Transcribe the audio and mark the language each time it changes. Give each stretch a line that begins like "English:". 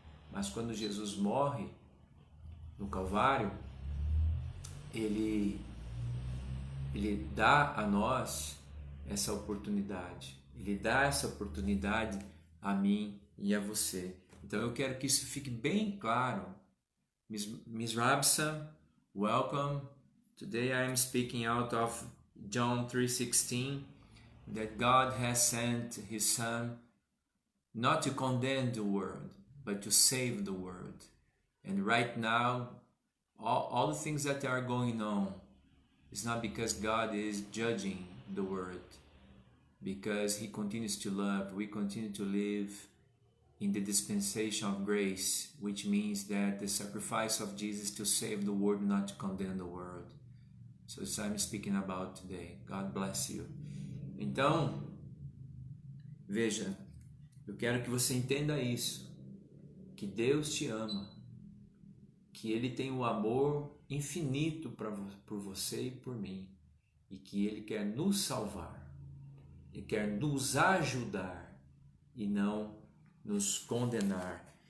Portuguese: Mas quando Jesus morre no Calvário, ele dá a nós essa oportunidade. Ele dá essa oportunidade a mim e a você. Então eu quero que isso fique bem claro.
English: Miss Rabsa, welcome. Today I am speaking out of John 3:16, that God has sent His Son not to condemn the world, but to save the world. And right now, all the things that are going on is not because God is judging the world, because He continues to love. We continue to live in the dispensation of grace, which means that the sacrifice of Jesus to save the world, not to condemn the world. So it's I'm speaking about today. God bless you.
Portuguese: Então, veja, eu quero que você entenda isso. que Deus te ama, que Ele tem o amor infinito por você e por mim, e que Ele quer nos salvar, Ele quer nos ajudar e não nos condenar.